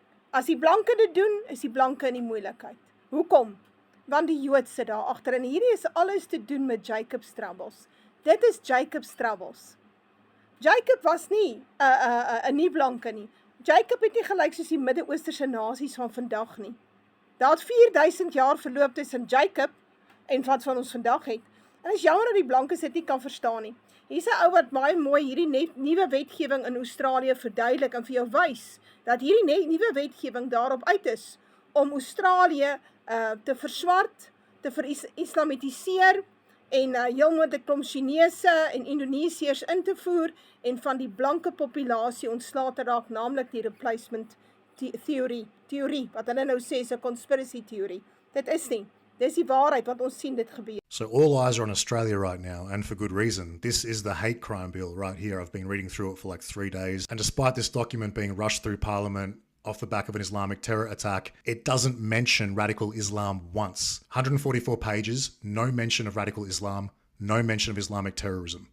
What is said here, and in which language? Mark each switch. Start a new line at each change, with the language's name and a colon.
Afrikaans: As die blanke dit doen, is die blanke in die moeilikheid. Hoekom? Want die Jood sit daar agter en hierdie is alles te doen met Jacob's troubles. Dit is Jacob's troubles. Jacob was nie 'n nie blanke nie. Jacob het nie gelyk soos die Midde-Oosterse nasies van vandag nie. Daar het 4000 jaar verloop tussen Jacob en wat van ons vandag het. En is jammer dat die blankes dit nie kan verstaan nie. Hier's 'n ou wat baie mooi hierdie nuwe wetgewing in Australië verduidelik en vir jou wys dat hierdie nuwe wetgewing daarop uit is om Australië te verswart, te verislamitiseer en heel moontlik klomp Chinese en Indonesiërs in te voer en van die blanke populasie ontslae te raak, naamlik die replacement theorie, wat hulle nou sê is 'n conspiracy theory. Dit is nie. Dis die waarheid wat ons sien dit gebeur.
English: So all eyes are on Australia right now, and for good reason. This is the hate crime bill right here. I've been reading through it for like 3 days, and despite this document being rushed through Parliament off the back of an Islamic terror attack, it doesn't mention radical Islam once. 144 pages, no mention of radical Islam, no mention of Islamic terrorism.